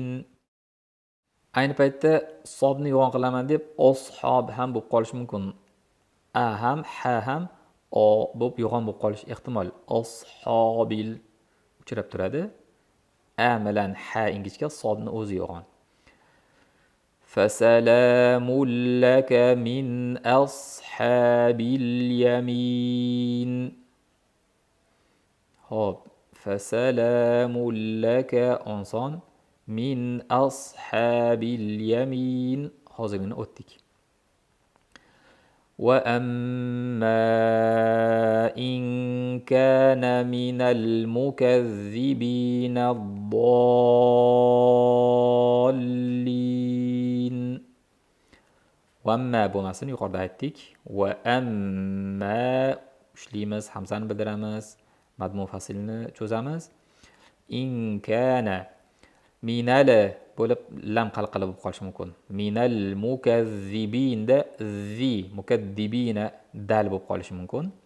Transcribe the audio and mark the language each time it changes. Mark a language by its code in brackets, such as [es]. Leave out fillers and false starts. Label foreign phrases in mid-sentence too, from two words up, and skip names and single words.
[uz] Ayni paytda sobni yo'g'on qilaman deb ashob ham bo'lib qolishi mumkin. A ham, ha ham o bo'lib yo'g'on bo'lib qolish ehtimol. Ashabil uchrab turadi. A bilan ha ingichka, sobni o'zi yo'g'on. [ar] فسلام لك من أصحاب اليمين. Hop, فسلام لك أونسون من أصحاب اليمين. [uz] Hozirgina o'tdik. [ar] وأما إن كان من المكذبين الضالين. [uz] وأما bo'lmasini yuqorida aytdik. وأما ushlaymiz, hamzani bildiramiz, mad munfasilni cho'zamiz. [ar] إن كان من [uz] bo'lib lam qalqala bo'lib qolishi mumkin. [ar] من المكذبين [uz] zi mukaddibina dal bo'lib qolishi mumkin.